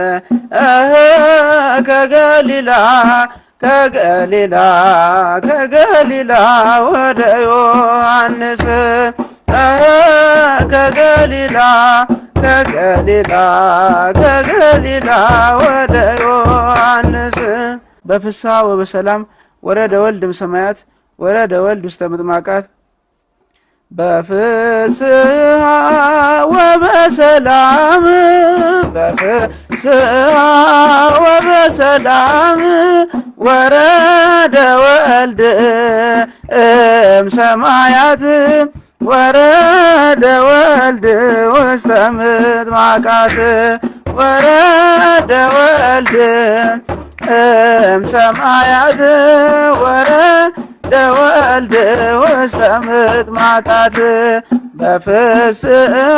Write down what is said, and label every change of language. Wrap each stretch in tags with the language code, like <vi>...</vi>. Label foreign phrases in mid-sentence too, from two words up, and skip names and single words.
<am>ከገሊላ ከገሊላ ከገሊላ ወደ ዮሐንስ ከገሊላ ከገሊላ ከገሊላ ወደ ዮሐንስ</am> <gez>በፍስሐ ወበሰላም ወረደ ወልድ እምሰማያት ወረደ ወልድ ውስተ ምጥማቃት በፍስሐ ወበሰላም በፍስሐ ወበሰላም ወረደ ወልድ እምሰማያት ወረደ ወልድ ውስተ ምጥማቃት ወረደ ወልድ እምሰማያት ወረደ ወልድ ውስተ ምጥማቃት በፍስሐ</gez>